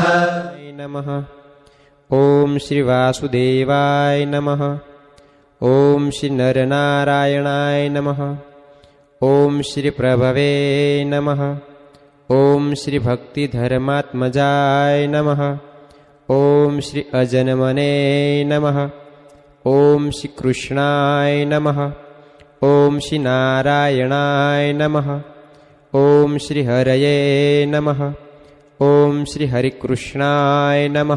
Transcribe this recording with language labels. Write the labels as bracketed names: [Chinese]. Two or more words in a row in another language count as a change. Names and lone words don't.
[Sanskrit] नमः। ॐ श्री वासुदेवाय नमः। ॐ श्री नरनारायणाय नमः। ॐ श्री प्रभवे नमः। ॐ श्री भक्तिधर्मात्मजाय नमः। ઓમ શ્રી અજનમને નમઃ. ઓમ શ્રી કૃષ્ણાય નમઃ. ઓમ શ્રી નારાયણાય નમઃ. ઓમ શ્રી હરયે નમઃ. ઓમ શ્રી હરિકૃષ્ણાય નમઃ.